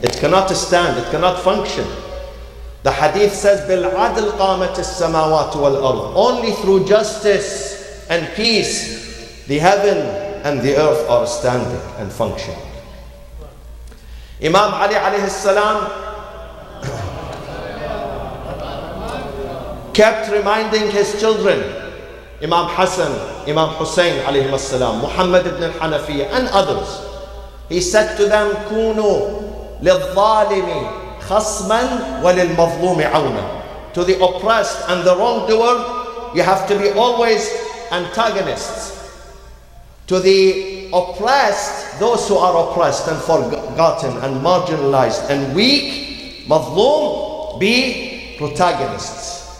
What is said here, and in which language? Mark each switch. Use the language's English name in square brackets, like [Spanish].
[English] It cannot stand, it cannot function. The hadith says, [Arabic] بِالْعَدْلِ قَامَتِ السَّمَاوَاتُ وَالْأَرْضِ, [English] only through justice and peace, the heaven and the earth are standing and functioning. Imam Ali alayhi salam kept reminding his children, Imam Hassan, Imam Hussein alayhi salam, Muhammad ibn al-Hanafiyyah and others. He said to them, [Arabic] كُونُوا لِلظَّالِمِ خَصْمًا وَلِلْمَظْلُومِ عَوْنًا. [English] To the oppressed and the wrongdoer, you have to be always antagonists. To the oppressed, those who are oppressed and forgotten and marginalized and weak, mazloom, be protagonists.